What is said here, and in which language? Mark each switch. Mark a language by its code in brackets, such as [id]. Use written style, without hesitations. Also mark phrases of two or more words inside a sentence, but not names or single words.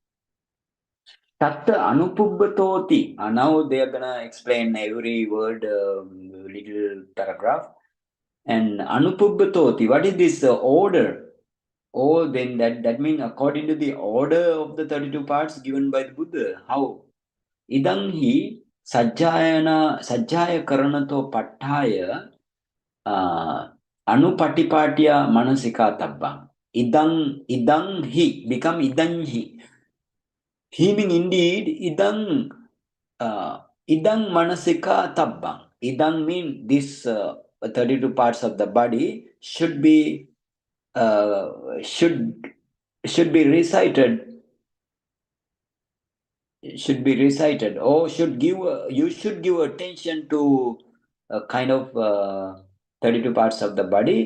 [pi] Tatta anupubbatoti. [en] Now they are gonna explain every word, little paragraph. [pi] And anupubbatoti, [en] what is this order? Oh, then that means according to the order of the 32 parts given by the Buddha. How? [pi] Idang hi sajjaya karanato pattaya anupatipatya manasika tabbang. Idang hi become idang hi. [en] He mean indeed [pi] idang manasika tabbang. [en] Idang mean this 32 parts of the body should be uh, should should be recited or you should give attention to a kind of 32 parts of the body.